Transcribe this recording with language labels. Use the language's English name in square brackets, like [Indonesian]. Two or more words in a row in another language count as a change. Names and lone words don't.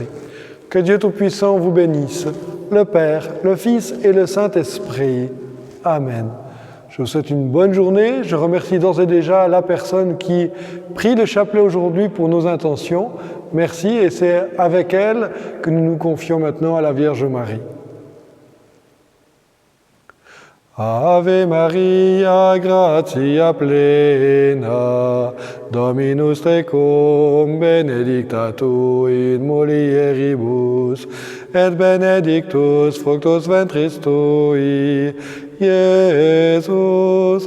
[French] Que Dieu Tout-Puissant vous bénisse, le Père, le Fils et le Saint-Esprit. Amen. Je vous souhaite une bonne journée. Je remercie d'ores et déjà la personne qui prie le chapelet aujourd'hui pour nos intentions. Merci et c'est avec elle que nous nous confions maintenant à la Vierge Marie. [Latin] Ave Maria, gratia plena, Dominus tecum, benedicta tu in mulieribus, et benedictus fructus ventris tui, Iesus.